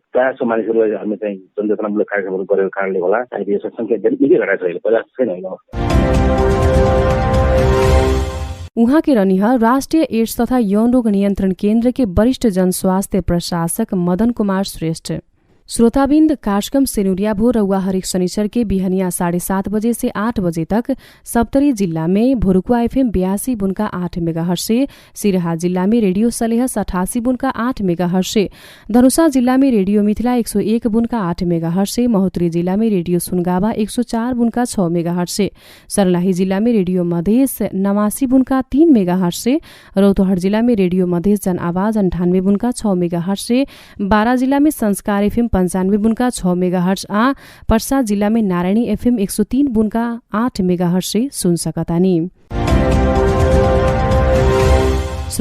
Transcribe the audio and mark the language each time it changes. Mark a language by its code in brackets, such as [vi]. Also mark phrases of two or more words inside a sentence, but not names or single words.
[ne] प्रायः जस्तो मानिसहरूलाई हामीले चाहिँ जनचेतनामूलक कार्यक्रमहरू गरेको कारणले होला अहिले यो संख्या निकै घटाएको छ। अहिले पहिला छैन होइन। [mai] उहाँ के रहनिहा राष्ट्रिय एड्स तथा यौन रोग नियन्त्रण केन्द्र के वरिष्ठ जनस्वास्थ्य प्रशासक मदन कुमार श्रेष्ठ। श्रोताबिन्द कार्यक्रम सेनुरिया भो रउआ हरेक शनिचर के बिहनिया 7:30 बजे से 8 बजे तक सप्तरी जिल्ला में भोरुकुआ एफएम 82.8 मेगाहर्ट्ज से, सिरहा जिल्ला में रेडियो सलेह 88.8 मेगाहर्ट्ज से, धनुषा जिल्ला में रेडियो मिथिला 101.8 मेगाहर्ट्ज से, महोत्तरी जिल्ला में रेडियो सुनगावा 104.6 मेगाहर्ट्ज से, सर्लाही जिल्ला में रेडियो मधेस 89.3 मेगाहर्ट्ज से, रौतहट जिल्ला में रेडियो मधेस जन आवाज 98.6 मेगाहर्ट्ज से, बारा जिल्ला में संस्कार एफएम 95.6 मेगाहर्ट्ज आ पर्सा जिल्ला में नारायणी एफएम 103.8 मेगाहर्ट्ज से सुन सकतानी।